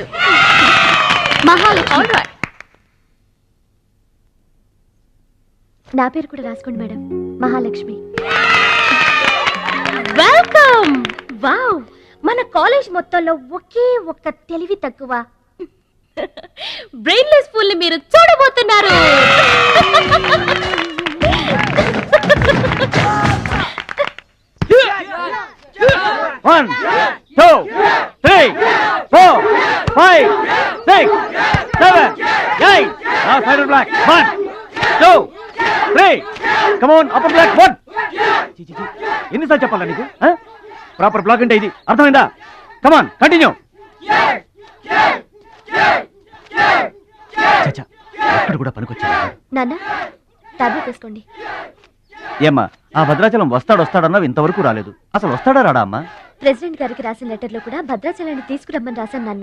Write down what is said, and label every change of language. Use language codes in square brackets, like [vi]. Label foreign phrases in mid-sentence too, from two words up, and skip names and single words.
[te] మహాలక్ష్మి. నా పేరు కూడా రాసుకోండి మేడం, మహాలక్ష్మి. వెల్కమ్. వావ్, మన కాలేజ్ మొత్తంలో ఒకే ఒక్క తెలివి తక్కువ [en] brainless fool [te] ని మీరు చూడబోతున్నారు. [en] One, two, three, four, five, six, seven, eight. Now side of black. 1, 2, 3. Come on, upper black. 1. [te] ఎన్నిసార్లు చెప్పాలా నీకు? [en] proper block [te] అంటే ఇది, అర్థమైందా? [en] Come on, continue. [te] చచ్చా, ఎక్కడ కూడా పనికొచ్చా నాన్న, టాబ్లెట్ తీసుకోండి. ఏమ్మా, ఆ భద్రాచలం వస్తాడన్నావు, ఇంతవరకు రాలేదు. అసలు వస్తాడా రాడా అమ్మా? ప్రెసిడెంట్ గారికి రాసిన లెటర్ లో కూడా భద్రాచలాన్ని తీసుకురమ్మని రాశాను నాన్న.